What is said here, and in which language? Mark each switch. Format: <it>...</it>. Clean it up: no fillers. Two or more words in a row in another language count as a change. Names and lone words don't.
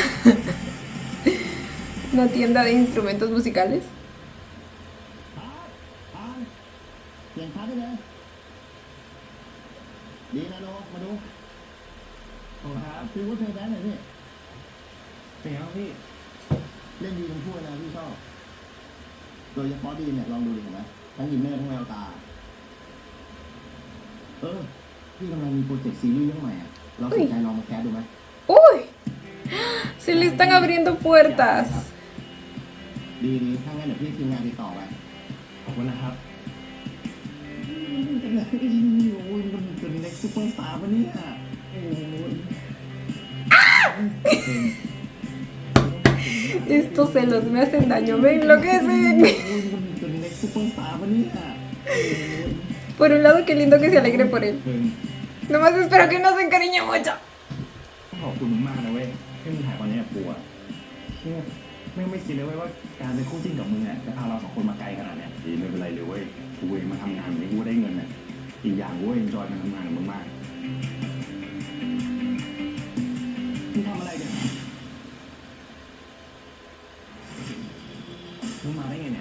<es>Una tienda de instrumentos musicales.</es> <th>เปลี่ยนพาร์ทได้เลยดีนะโนมาดูขอบคุณครับพี่วุฒิเพย์แบนหน่อยพี่เป็นไงบ้างพี่เล่นดีทั้งคู่เลยนะพี่ชอบโดยเฉพาะดีเนี่ยลองดูดิเห็นไหมทั้งอินเนอร์ทั้งแววตาพี่กำลังมีโปรเจกต์ซีรีส์เรื่องใหม่อะเราสนใจลองมาแคสดูไหม</th> <es>¡Uy! Se le están abriendo puertas.</es> <th>ดีถ้างั้นเดี๋ยวพี่ทีมงานติดต่อไป ขอบคุณนะครับ โอ้ยมันเป็นเล็กซุปเปอร์สตาร์ปะเนี่ยโอ้ย</th> <es>Estos celos me hacen daño, me enloquecen.</es> <th>มันเป็นเล็กซุปเปอร์สตาร์ปะเนี่ย</th> <es>Por un lado, qué lindo que se alegre por él. Nomás espero que no se encariñe mucho.</es> <th>ขอบคุณมากๆนะเว้ยที่มึงถ่ายตอนนี้กับกูอะเชื่อไม่คิดเลยเว้ยว่าการเป็นคู่จิ้นกับมึงอะจะพาเราสองคนมาไกลขนาดเนี้ยดีไม่เป็นไรเลยเว้ยกูเองมาทำงานนี้กูได้เงินอะอีกอย่างกูเอนจอยการทำงานกับมึงมากมึงทำอะไรเนี่ยมึงมาได้ไงเนี่ย</th>